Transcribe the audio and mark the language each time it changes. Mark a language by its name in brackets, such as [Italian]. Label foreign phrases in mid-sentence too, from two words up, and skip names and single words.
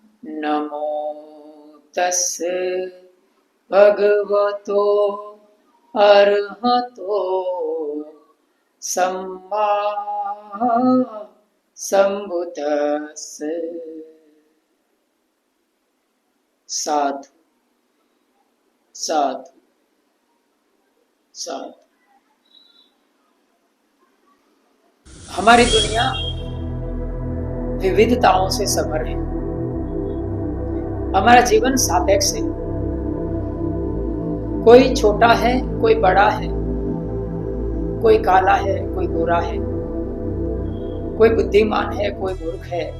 [Pali] नमो तस्से भगवतो अरहतो सम्मा संबुद्दस्से। साधु साधु साधु। [Hindi] हमारी दुनिया विविधताओं से सभर है। हमारा जीवन सापेक्ष है। कोई छोटा है, कोई बड़ा है, कोई काला है, कोई गोरा है, कोई बुद्धिमान है, कोई मूर्ख है।